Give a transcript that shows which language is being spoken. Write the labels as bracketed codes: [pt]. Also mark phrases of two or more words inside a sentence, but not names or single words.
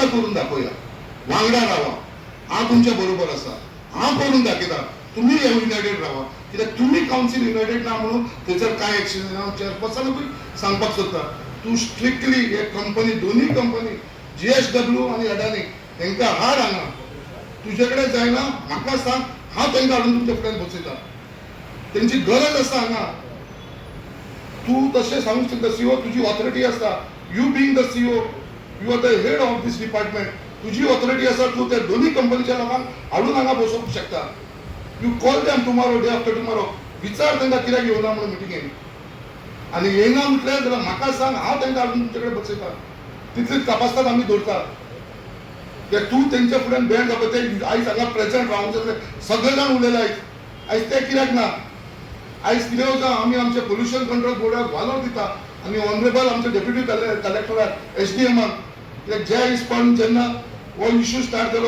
[kok] करून दाखोवया वांगडा रावा हांव तुमच्या बरोबर आसा हांव करून दाखयता तुमी युनायटेड रावा कित्याक तुमी [en] council united [kok] ना म्हणून थंयसर कांय एक्शन हांव चेअरपर्सनाकूय सांगपाक सोदता तूं स्ट्रिक्टली हे कंपनी दोनूय कंपनी JSW आनी अडानी हेंकां हाड हांगा तुजे कडेन जायना म्हाका सांग हांव तांकां हाडून तुमच्या फुड्यान बसयता तेंची गरज आसा हांगा तूं तशें सांगूंक शकता सीओ तुजी ऑथॉरिटी आसा [en] you being the CO you are the head of this department [kok] तुजी ऑथॉरिटी आसा तूं त्या दोनूय कंपनीच्या लोकांक हाडून हांगा बसोवंक शकता [en] you call them tomorrow day after tomorrow [kok] विचार तांकां कित्याक येवना म्हणून मिटिंगेन आनी येयना म्हटल्यार जाल्यार म्हाका सांग हांव तांकां हाडून तुमचे कडेन बसयता तितलीच तपासतात आमी दवरता ते तूं तेंच्या फुड्यान बँड जाता ते आयज हांगा प्रेझेंट रावूंक सगळे जाण उलयले आयज ते कित्याक ना आयज कितें वता आमी आमच्या [en] pollution control [kok] बोर्डाक वालोर दिता आनी ऑनरेबल आमचे डेप्युटी कलेक्टराक SDMाक कित्याक ज्या हिसपान जेन्ना हो [en] issue start [kok] जालो